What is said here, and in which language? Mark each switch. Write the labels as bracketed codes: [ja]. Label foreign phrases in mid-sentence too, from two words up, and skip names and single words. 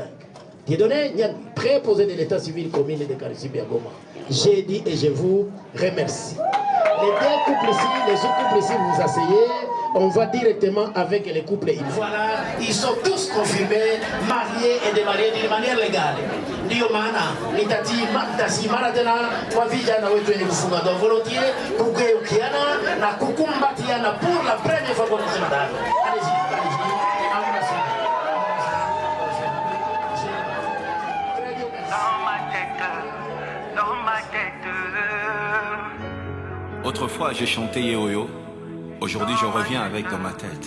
[fr] Dieudonné Nyandi, préposé de l'état civil commune de Karisimbi à Goma. J'ai dit et je vous remercie. Les 2 couples ici, les autres couples ici, vous asseyez. On va directement avec les couples. Voilà, ils sont tous confirmés, mariés et démariés d'une manière légale. [sw] Ndio maana nitasimama tena kwa vijana wetu wenye kufunga ndoa volontiers kugeukiana na kukumbatiana [fr] pour la première fois [sw] kwa kusema dada. [fr] Allez-y, dans ma tête. Autrefois j'ai chanté Yehoyo. Aujourd'hui, je reviens avec dans ma tête.